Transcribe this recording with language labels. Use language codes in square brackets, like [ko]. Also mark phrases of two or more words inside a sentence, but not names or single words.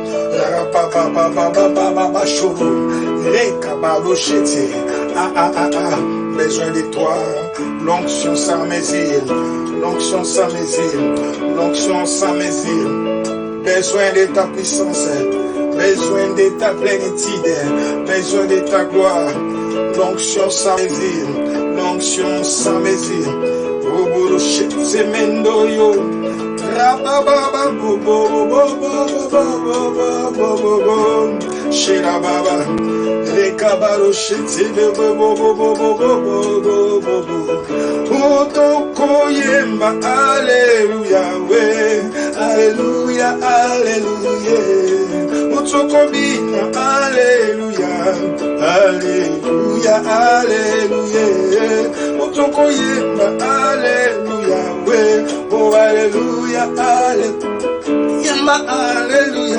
[fr] Besoin de toi, l'onction sans mesure, l'onction sans mesure, l'onction sans mesure. Besoin de ta puissance, besoin de ta plénitude, besoin de ta gloire, l'onction sans mesure, l'onction sans mesure. Oboro shete mendo yo, rababa bobo bobo bobo shirababa, rekabaro shete bobo bobo bobo. [ln] Otoko yemba, alléluia, we, alléluia, alléluia. Otoko bina, alléluia, alléluia, alléluia. Otoko yemba, alléluia, we, oh alléluia, alléluia, yemba, alléluia.